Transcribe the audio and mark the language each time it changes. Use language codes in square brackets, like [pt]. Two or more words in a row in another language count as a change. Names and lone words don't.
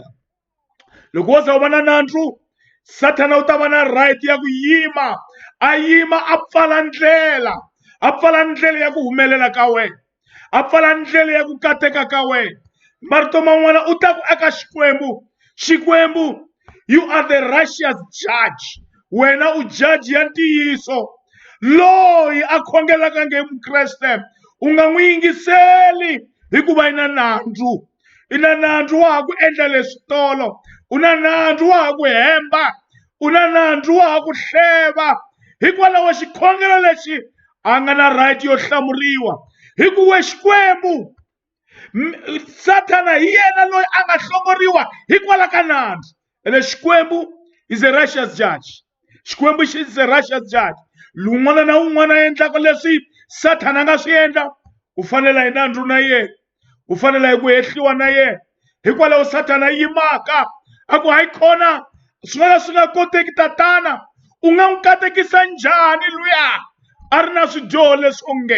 [ts] Loko wo za u va na nandzu, Sathana u ta va na right ya ku yima a pfala ndlela ya ku humelela ka wena, a pfala ndlela ya ku kateka ka wena. Marito man'wana u ta ku aka Xikwembu, [en] you are the righteous judge. [ts] Wena u judge ya ntiyiso, loyi a khongelaka nge Mukreste u nga n'wi yingiseli hikuva i na nandzu. I na nandzu wa ha ku endla leswi tolo, u na nandzu wa ha ku hemba, u na nandzu wa ha ku hleva. Hikwalaho xikhongelo lexi a nga na right yo hlamuriwa, hikuva Xikwembu, Sathana hi yena loyi a nga hlongoriwa hikwalaho ka nandzu. Ene Xikwembu [en] is a righteous judge. Xikwembu is a righteous judge. [ts] Lun'wana na un'wana a endlaka leswi Sathana nga swi endla, u fanele hi nandzu na yena, u fanele hi ku hehliwa na yena. Hikwalaho Sathana yimaka a ku hayi khona swin'wana swi nga koteki tatana, u nga n'wi katekisa njhani luya a ri na swidyoho leswi onge?